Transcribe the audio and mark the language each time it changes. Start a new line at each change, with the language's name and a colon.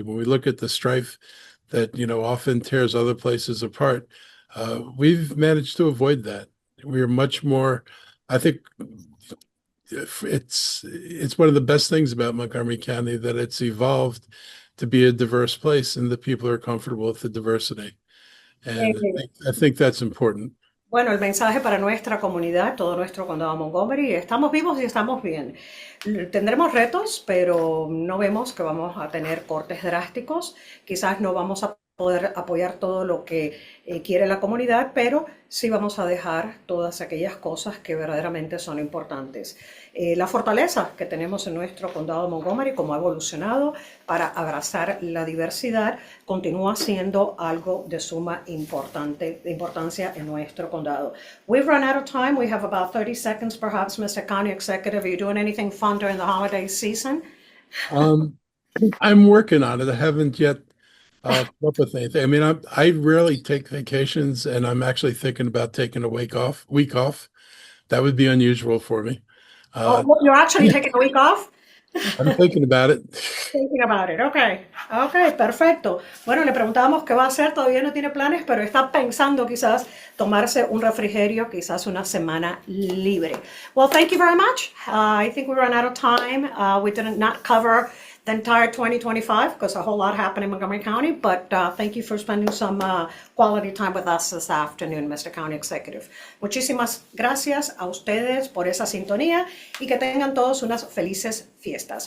English: When we look at the strife that, often tears other places apart, we've managed to avoid that. We are much more, I think it's one of the best things about Montgomery County that it's evolved to be a diverse place and that people are comfortable with the diversity. And I think that's important.
Spanish: Bueno, el mensaje para nuestra comunidad, todo nuestro condado de Montgomery, estamos vivos y estamos bien. Tendremos retos, pero no vemos que vamos a tener cortes drásticos. Quizás no vamos a poder apoyar todo lo que quiere la comunidad, pero sí vamos a dejar todas aquellas cosas que verdaderamente son importantes. La fortaleza que tenemos en nuestro condado de Montgomery, como ha evolucionado para abrazar la diversidad, continúa siendo algo de suma importancia en nuestro condado.
English: We've run out of time. We have about 30 seconds, perhaps, Mr. County Executive. Are you doing anything fun during the holiday season? I'm working on it. I haven't yet come up with anything. I mean, I rarely take vacations, and I'm actually thinking about taking a week off. That would be unusual for me. You're actually taking a week off? I'm thinking about it. Thinking about it, okay, perfecto.
Spanish: Bueno, le preguntábamos qué va a hacer, todavía no tiene planes, pero está pensando quizás tomarse un refrigerio, quizás una semana libre.
English: Well, thank you very much. I think we ran out of time. We did not cover the entire 2025 because a whole lot happened in Montgomery County, but thank you for spending some quality time with us this afternoon, Mr. County Executive.
Spanish: Muchísimas gracias a ustedes por esa sintonía y que tengan todos unas felices fiestas.